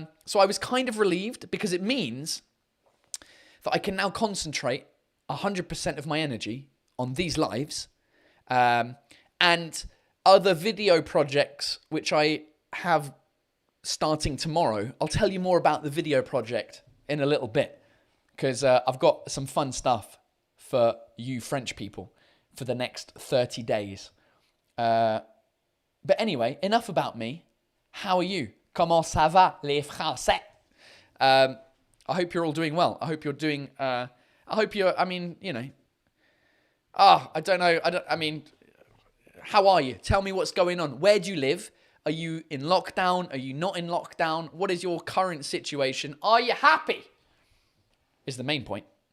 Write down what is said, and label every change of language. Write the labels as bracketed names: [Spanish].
[English] So I was kind of relieved because it means that I can now concentrate 100% of my energy on these lives and other video projects which I have starting tomorrow. I'll tell you more about the video project in a little bit because I've got some fun stuff for you French people for the next 30 days. But anyway, enough about me. How are you? [French] Comment ça va, les Français? [English] I hope you're all doing well. I hope you're doing, I mean, you know, I don't know. I mean, how are you? Tell me what's going on. Where do you live? Are you in lockdown? Are you not in lockdown? What is your current situation? Are you happy? Is the main point.